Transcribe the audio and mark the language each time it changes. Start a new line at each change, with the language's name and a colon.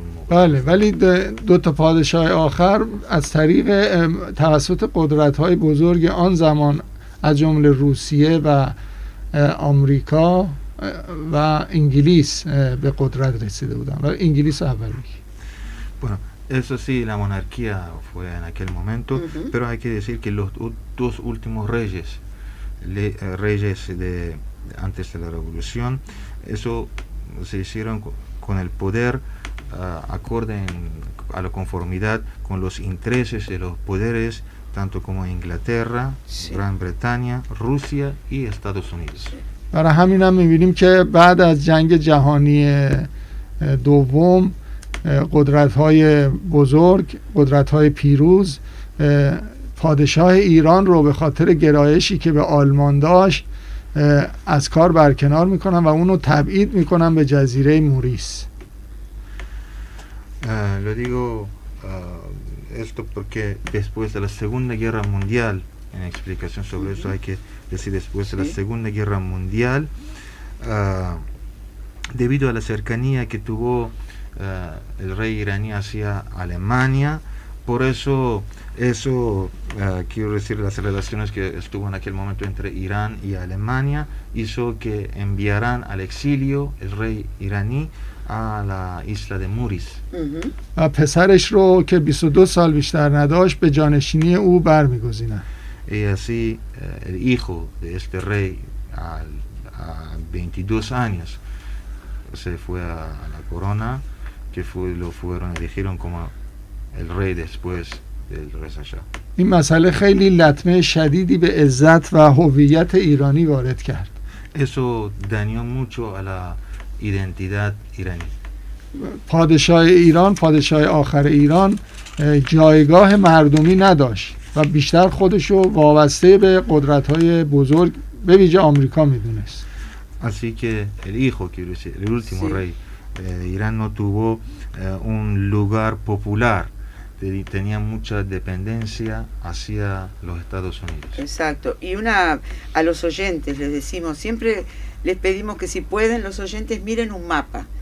Persian: بله، ولی دو تا پادشاه آخر از طریق توسط قدرت‌های بزرگ آن زمان از جمله روسیه و آمریکا و انگلیس به قدرت رسیده بودن و انگلیس اول میگه.
Spanish: Bueno, eso sí, la monarquía fue en aquel momento, pero hay que decir que los dos últimos reyes, reyes de antes de la revolución, eso se hicieron con el poder acorde a la conformidad con los intereses de los poderes, tanto como Inglaterra, sí. Gran Bretaña, Rusia y Estados Unidos.
Persian: برای همین هم میبینیم که بعد از جنگ جهانی دوم قدرت‌های بزرگ، قدرت‌های پیروز پادشاه ایران رو به خاطر گرایشی که به آلمان داشت از کار برکنار میکنن و اونو تبعید میکنن به جزیره موریس.
Spanish: Lo digo esto porque después de la Segunda Guerra Mundial, en explicación sobre eso hay que decir después de la Segunda Guerra Mundial, debido a la cercanía que tuvo el rey iraní hacia Alemania, por eso, quiero decir, las relaciones que estuvo en aquel momento entre Irán y Alemania hizo que enviaran al exilio el rey iraní a la isla de Muris.
Persian: پسرش رو که 22 سال بیشتر نداشت به جانشینی او برمیگزینند.
Spanish: Y así el hijo de este rey a 22 años se fue a la corona, que fue, lo fueron eligieron como el rey después del Reza Shah.
Persian: این مسئله خیلی لطمه شدیدی به عزت و هویت ایرانی وارد کرد.
Spanish: Eso dañó mucho a la identidad iraní.
Persian: پادشاه ایران، پادشاه آخر ایران جایگاه مردمی نداشت و بیشتر خودشو وابسته به قدرت‌های بزرگ به ویژه آمریکا میدونست.
Spanish: Así que el hijo, quiero decir, el último rey de Irán no tuvo un lugar popular. Tenía mucha dependencia hacia los Estados Unidos. Exacto. Y una a los oyentes les decimos, siempre les pedimos que si pueden los oyentes miren un mapa.